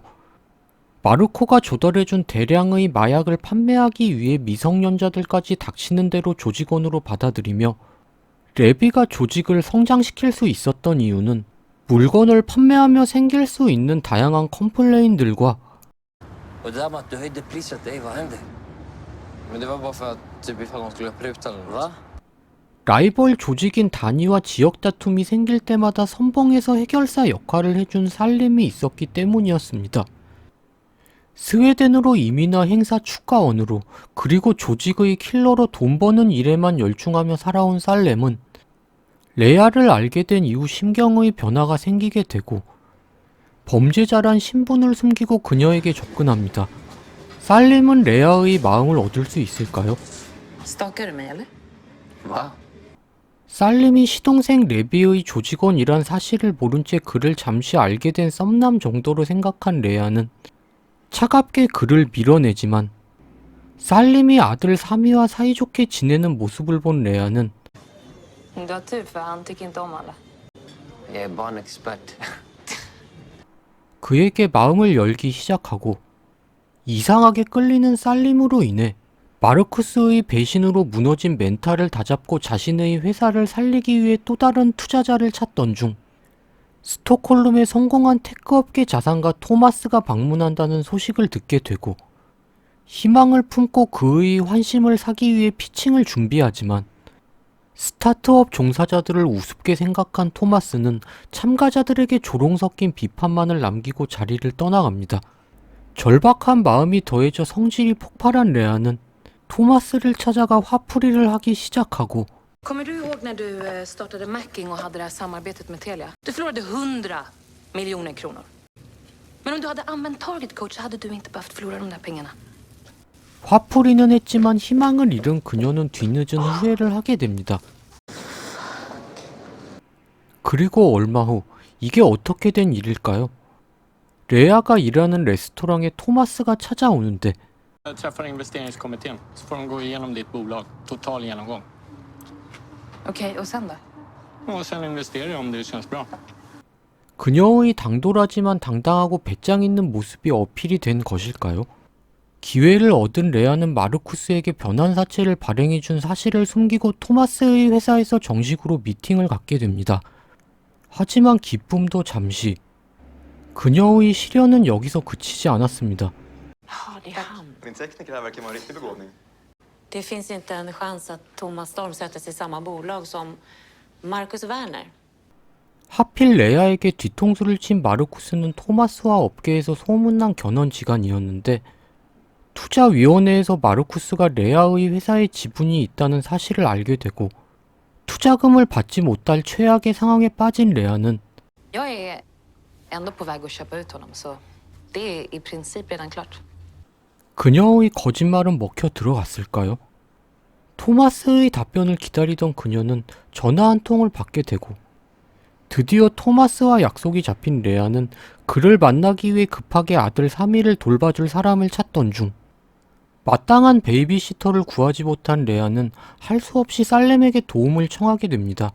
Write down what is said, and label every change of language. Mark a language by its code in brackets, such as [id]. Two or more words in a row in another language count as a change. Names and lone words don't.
[ko] 마르코가 조달해준 대량의 마약을 판매하기 위해 미성년자들까지 닥치는 대로 조직원으로 받아들이며, 레비가 조직을 성장시킬 수 있었던 이유는 물건을 판매하며 생길 수 있는 다양한 컴플레인들과 [sv] Och det där med att du höjde priset, vad hände? Men det var bara för att typ ifall de skulle pruta eller något. Va? [ko] 라이벌 조직인 단위와 지역 다툼이 생길 때마다 선봉에서 해결사 역할을 해준 살림이 있었기 때문이었습니다. 스웨덴으로 이민화 행사 축가원으로, 그리고 조직의 킬러로 돈 버는 일에만 열중하며 살아온 살렘은 레아를 알게 된 이후 심경의 변화가 생기게 되고 범죄자란 신분을 숨기고 그녀에게 접근합니다. 살렘은 레아의 마음을 얻을 수 있을까요? [sv] Stakar du mig eller? Va? [ko] 살림이 시동생 레비의 조직원이란 사실을 모른 채 그를 잠시 알게 된 썸남 정도로 생각한 레아는 차갑게 그를 밀어내지만, 살림이 아들 사미와 사이좋게 지내는 모습을 본 레아는 [sv] Du har tur för han tycker inte om alla. Jag är barnexpert. [ko] 그에게 마음을 열기 시작하고, 이상하게 끌리는 살림으로 인해 마르쿠스의 배신으로 무너진 멘탈을 다잡고 자신의 회사를 살리기 위해 또 다른 투자자를 찾던 중 스톡홀름의 성공한 테크업계 자산가 토마스가 방문한다는 소식을 듣게 되고, 희망을 품고 그의 환심을 사기 위해 피칭을 준비하지만 스타트업 종사자들을 우습게 생각한 토마스는 참가자들에게 조롱 섞인 비판만을 남기고 자리를 떠나갑니다. 절박한 마음이 더해져 성질이 폭발한 레아는 토마스를 찾아가 화풀이를 하기 시작하고, [sv] Kommer du ihåg när du startade Macking och hade det här samarbetet med Telia? Du förlorade 100 miljoner kronor. Men om du hade använt target coach så hade du inte behövt förlora de där pengarna. [ko] 화풀이는 했지만 희망을 잃은 그녀는 뒤늦은 후회를 하게 됩니다. 그리고 얼마 후 이게 어떻게 된 일일까요? 레아가 일하는 레스토랑에 토마스가 찾아오는데 [sv] Jag träffar investeringskommittén så får de gå igenom ditt bolag. Total genomgång. Okej, och sen då? Och sen investerar jag om det känns bra. [ko] 그녀의 당돌하지만 당당하고 배짱 있는 모습이 어필이 된 것일까요? 기회를 얻은 레아는 마르쿠스에게 변환 사채를 발행해준 사실을 숨기고 토마스의 회사에서 정식으로 미팅을 갖게 됩니다. 하지만 기쁨도 잠시. 그녀의 시련은 여기서 그치지 않았습니다. [sv] Ja, det är han. Din tekniker här verkar vara en riktig begåvning. Det finns inte en chans att Thomas Storm sätter sig i samma bolag som Marcus Werner. [ko] 하필 레아에게 뒤통수를 친 마르쿠스는 토마스와 업계에서 소문난 견원지간이었는데 투자위원회에서 마르쿠스가 레아의 회사에 지분이 있다는 사실을 알게 되고 투자금을 받지 못할 최악의 상황에 빠진 레아는 [sv] Jag är ändå på väg att köpa ut honom, så det är i princip redan klart. [ko] 그녀의 거짓말은 먹혀 들어갔을까요? 토마스의 답변을 기다리던 그녀는 전화 한 통을 받게 되고 드디어 토마스와 약속이 잡힌 레아는 그를 만나기 위해 급하게 아들 사미를 돌봐줄 사람을 찾던 중 마땅한 베이비시터를 구하지 못한 레아는 할 수 없이 살렘에게 도움을 청하게 됩니다.